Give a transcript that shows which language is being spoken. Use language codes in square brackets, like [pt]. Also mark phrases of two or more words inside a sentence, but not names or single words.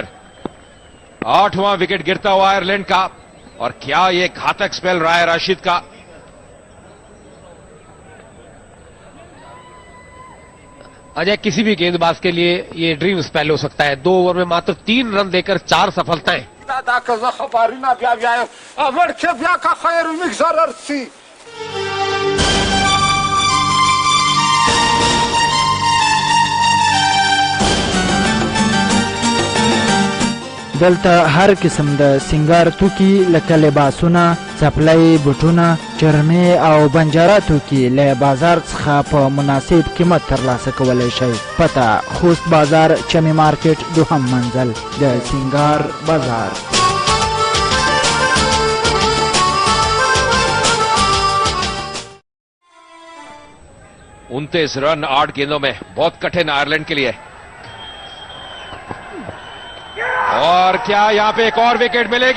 [hi] 8वां विकेट गिरता हुआ आयरलैंड का, और क्या यह घातक स्पेल रहा है राशिद का। अजय, किसी भी गेंदबाज के लिए ये [en] dream spell [hi] हो सकता है। 2 ओवर में मात्र 3 रन देकर 4 सफलताएं। [ps] دا که زه خبرونه بیا بیایم اول که بیا که خیر میگذرر سی دلته هر قسم د سنگار توکي لکه لباسونه، څپلۍ، بوټونه، چرمې او بنجاره توکي له بازار څخه په مناسب قیمت ترلاسه کولی شئ. پته: خوست بازار، چمی مارکیټ، دوهم منزل، د سنگار بازار. [hi] उनतीस रन 8 गेंदों में, बहुत कठिन आयरलैंड के लिए। और क्या यहां पे एक और विकेट मिलेगी?